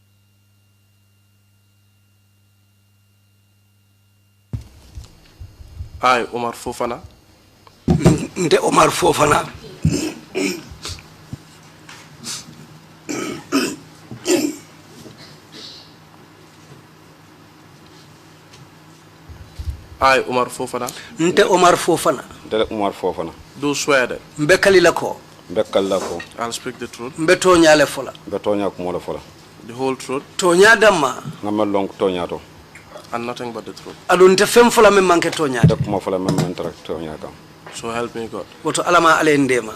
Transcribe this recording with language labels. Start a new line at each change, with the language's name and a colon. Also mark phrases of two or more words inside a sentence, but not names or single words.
English: I, Omar Fofana.
Mandingo: Nde Omar Fofana.
English: I, Omar Fofana.
Mandingo: Nte Omar Fofana. Nte Omar Fofana.
English: Do swear that.
Mandingo: Mbekali lako.
English: I'll speak the truth.
Mandingo: Mbetonya le fola.
English: The whole truth.
Mandingo: Tonya dama. Ngamalong tonya to.
English: and nothing but the truth.
Mandingo: Adunte fem fola me manke tonya. Kuma fola me man tonya kam.
English: So help me God.
Mandingo: Woto alama ale ndema.